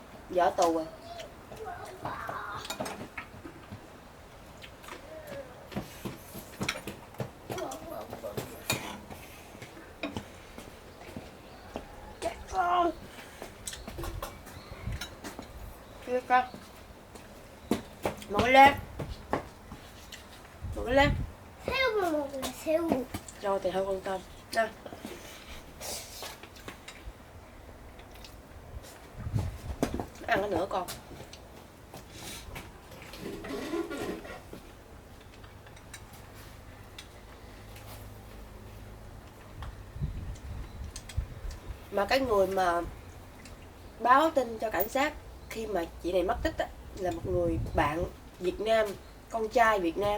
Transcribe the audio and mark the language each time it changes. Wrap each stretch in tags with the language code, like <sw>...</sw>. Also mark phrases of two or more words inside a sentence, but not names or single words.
<vi>Giờ ở tù rồi. Chưa con. Một cái lát. Một cái lát.</vi> <ko>새우를 먹을래, 새우.</ko> <vi>Rồi thì hơi con tôm. Nè. Ăn cái nữa con. Mà cái người mà báo tin cho cảnh sát khi mà chị này mất tích á, là một người bạn Việt Nam, con trai Việt Nam.</vi>